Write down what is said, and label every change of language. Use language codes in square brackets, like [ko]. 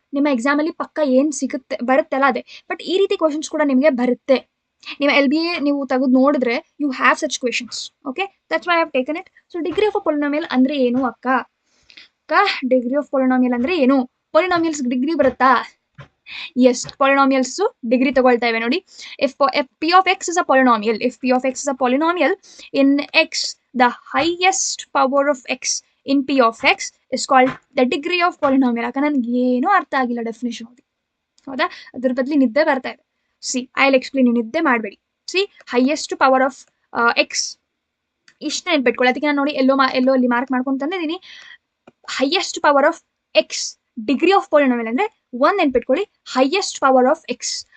[kn] ನಿಮ್ಮ ಎಕ್ಸಾಮ್ ಅಲ್ಲಿ ಪಕ್ಕ ಏನ್ ಸಿಗುತ್ತೆ ಬರುತ್ತೆಲ್ಲ ಅದೇ, ಬಟ್ ಈ ರೀತಿ ಕ್ವಶನ್ಸ್ ಕೂಡ ನಿಮಗೆ ಬರುತ್ತೆ. ನಿಮ್ಮ LBA ನೀವು ತೆಗೆದು ನೋಡಿದ್ರೆ [en] You have such questions. Okay, that's why I have taken it. [kn] So degree of a polynomial ಅಂದ್ರೆ ಏನು ಅಕ್ಕ? ಡಿಗ್ರಿ ಆಫ್ ಪಾಲಿನಾಮಿಯಲ್ ಅಂದ್ರೆ ಏನು? ಪಾಲಿನಾಮಿಯಲ್ಸ್ ಡಿಗ್ರಿ ಬರುತ್ತಾ? ಎಸ್, ಪಾಲಿನಾಮಿಯಲ್ಸ್ ಡಿಗ್ರಿ ತಗೊಳ್ತಾ ಇವೆ ನೋಡಿ. [en] If p of x is a polynomial, in x, the highest power of x in p of x is called the degree of polynomial. [kn] ಅಕ್ಕ ನನ್ಗೆ ಏನೂ ಅರ್ಥ ಆಗಿಲ್ಲ ಡೆಫಿನೇಷನ್ ಓದಿ, ಹೌದಾ? ಅದ್ರ ಬದಲು ನಿದ್ದೆ ಬರ್ತಾ ಇದೆ. [en] see, I will explain, [kn] ನಿದ್ದೆ ಮಾಡಬೇಡಿ. [en] see, highest power of x, [kn] ಇಷ್ಟು ನೆನ್ಪಿಟ್ಕೊಳ್ಳಿ. ಅದಕ್ಕೆ ನಾನು ನೋಡಿ ಎಲ್ಲೋ ಅಲ್ಲಿ ಮಾರ್ಕ್ ಮಾಡ್ಕೊಂಡು ತಂದಿದ್ದೀನಿ. Highest power of X, degree of polynomial ಅಂದ್ರೆ ಒಂದ್ ನೆನ್ಪಿಟ್ಕೊಳ್ಳಿ, ಹೈಯೆಸ್ಟ್ ಪವರ್ ಆಫ್ ಎಕ್ಸ್.